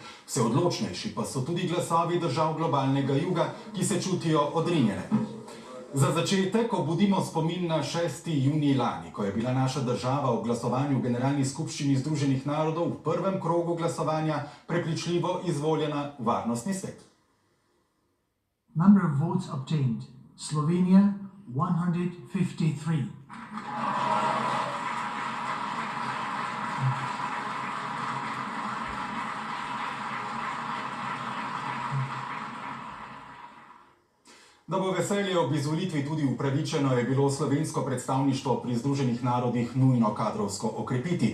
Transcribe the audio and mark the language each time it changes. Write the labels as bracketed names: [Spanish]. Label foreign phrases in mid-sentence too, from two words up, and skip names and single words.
[Slovenian] Vse odločnejši pa so tudi glasovi držav globalnega juga, ki se čutijo odrinjene. Za začetek obudimo spomin na 6. junij lani, ko je bila naša država v glasovanju v Generalni skupščini Združenih narodov v prvem krogu glasovanja prepričljivo izvoljena v Varnostni svet. [English] Number of votes obtained. Slovenia 153. [Slovenian] Da bo veselje ob izvolitvi tudi upravičeno, je bilo slovensko predstavništvo pri Združenih narodih nujno kadrovsko okrepiti.